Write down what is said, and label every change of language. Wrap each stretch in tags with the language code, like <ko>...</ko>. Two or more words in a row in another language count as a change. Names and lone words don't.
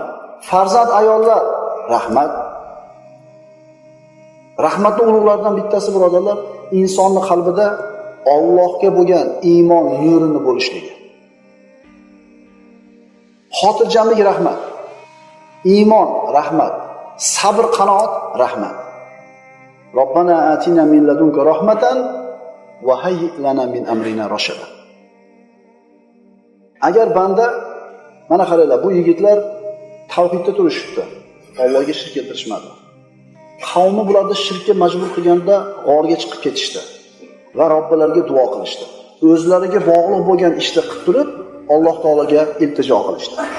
<uz>Farzand ayollar, rahmat. Rahmatning ulug'laridan bittasi, birodarlar, insonning qalbida Allohga bo'lgan iymon nurini bo'lishligi. Xotirjamlik rahmat. Iymon rahmat. Sabr qanoat rahmat.</uz> <ar>ربنا آتنا من لدنك رحمة وهيئ لنا من أمرنا رشدا.</ar> <uz>Agar banda, mana qaranglar, bu yigitlar tavhidda turishibdi. Allohga shirk keltirishmadi. Qavmi bularni shirkka majbur qilganda g'orga chiqib ketishdi va Robbilariga duo qilishdi. O'zlariga bog'liq bo'lgan ishni qilib turib, Alloh taolaga iltijo qilishdi.</uz>